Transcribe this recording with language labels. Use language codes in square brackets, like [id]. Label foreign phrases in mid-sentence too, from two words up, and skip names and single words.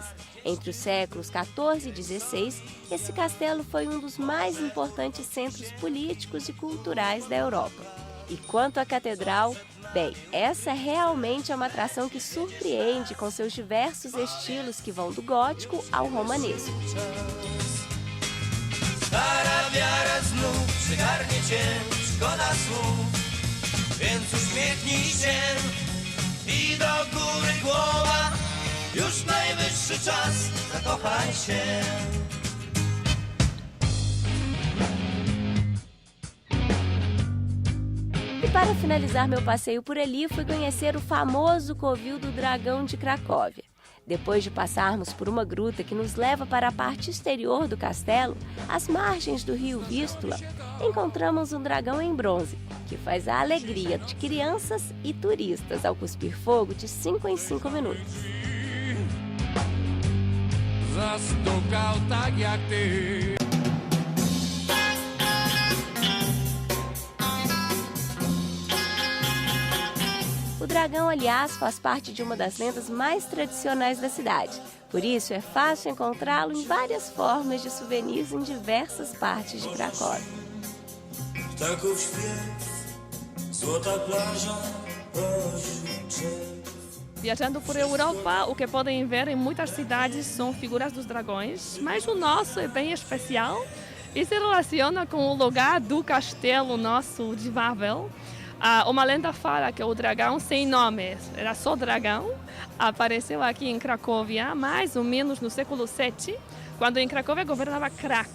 [pt] Entre os séculos XIV e XVI, esse castelo foi um dos mais importantes centros políticos e culturais da Europa. E quanto à catedral, bem, essa realmente é uma atração que surpreende com seus diversos estilos que vão do gótico ao romanesco. [pl] Stara wiara znów przygarnie cię, szkoda słów, więc uśmiechnij się i do góry głowa, już najwyższy czas, zakochaj się. [pt] E para finalizar meu passeio por ali, fui conhecer o famoso Covil do Dragão de Cracóvia. Depois de passarmos por uma gruta que nos leva para a parte exterior do castelo, às margens do rio Vístula, encontramos um dragão em bronze, que faz a alegria de crianças e turistas ao cuspir fogo de 5 em 5 minutos. [pl] Zastukał tak jak ty. [pt] O dragão, aliás, faz parte de uma das lendas mais tradicionais da cidade. Por isso, é fácil encontrá-lo em várias formas de souvenirs em diversas partes de Cracóvia. [pl] Ptaków śpiew, złota plaża, poziom drzew. [pt] Viajando por Europa, o que podem ver em muitas cidades são figuras dos dragões, mas o nosso é bem especial e se relaciona com o lugar do castelo nosso de Wawel. Uma lenda fala que o dragão sem nome, era só dragão, apareceu aqui em Cracóvia mais ou menos no século VII, quando em Cracóvia governava Krak.